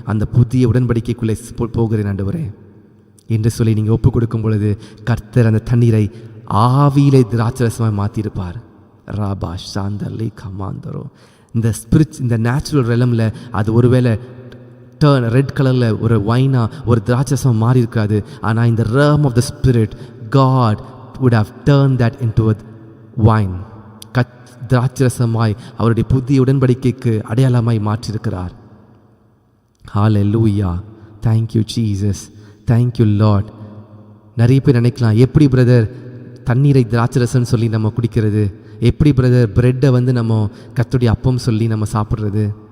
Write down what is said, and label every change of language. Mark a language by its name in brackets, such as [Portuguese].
[Tamil] அந்த புதிய உடன்படிக்கைக்குள்ளே போகிறேன் ஆண்டவரே என்று சொல்லி நீங்கள் ஒப்பு கொடுக்கும் பொழுது கர்த்தர் அந்த தண்ணீரை ஆவியிலே திராட்சரசமாய் மாற்றியிருப்பார். ராபா சாந்தர்லி கமாந்தரோ. இந்த ஸ்பிரிட், இந்த நேச்சுரல் ரெலமில் அது ஒருவேளை ரெட் கலரில் ஒரு வைனா ஒரு திராட்சரசமாக மாறி இருக்காது. ஆனால் இந்த [English] realm of the spirit, God would have turned that into a wine. [Tamil] திராட்சரசமாய் அவருடைய புதிய உடன்படிக்கைக்கு அடையாளமாய் மாற்றியிருக்கிறார். ஹல்லேலூயா. Thank you Jesus, thank you Lord. நிறைய பேர் நினைக்கலாம், எப்படி பிரதர் தண்ணீரை திராட்சரசம்னு சொல்லி நம்ம குடிக்கிறது, எப்படி பிரதர் பிரெட்டை நம்ம கர்த்தருடைய அப்பம் சொல்லி நம்ம சாப்பிட்றது?